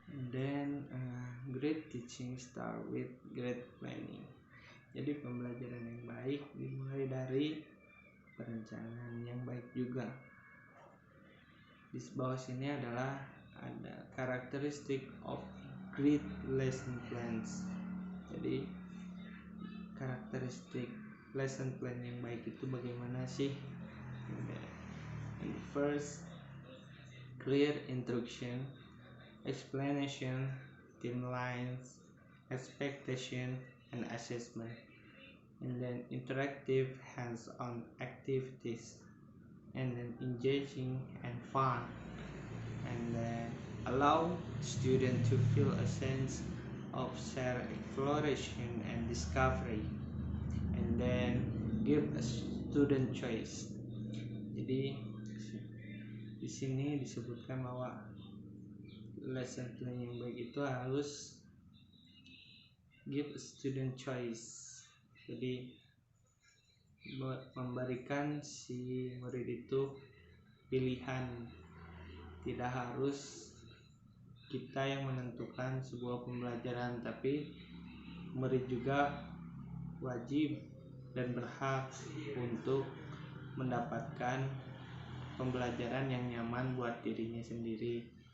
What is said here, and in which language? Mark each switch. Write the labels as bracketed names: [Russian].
[English] Then great teaching start with great planning. [Indonesian] Jadi pembelajaran yang baik dimulai dari perencanaan yang baik juga. Di bawah sini adalah ada karakteristik of great lesson plans. Jadi karakteristik lesson plan yang baik itu bagaimana sih? [English] And first, clear instruction, explanation, timelines, expectation, and assessment. And then interactive hands-on activities, and then engaging and fun, and then allow students to feel a sense of self-exploration and discovery, and then give a student choice. [Indonesian] Jadi di sini disebutkan bahwa lesson plan yang baik itu harus [English] give a student choice. [Indonesian] Jadi memberikan si murid itu pilihan, tidak harus kita yang menentukan sebuah pembelajaran, tapi murid juga wajib dan berhak untuk mendapatkan pembelajaran yang nyaman buat dirinya sendiri.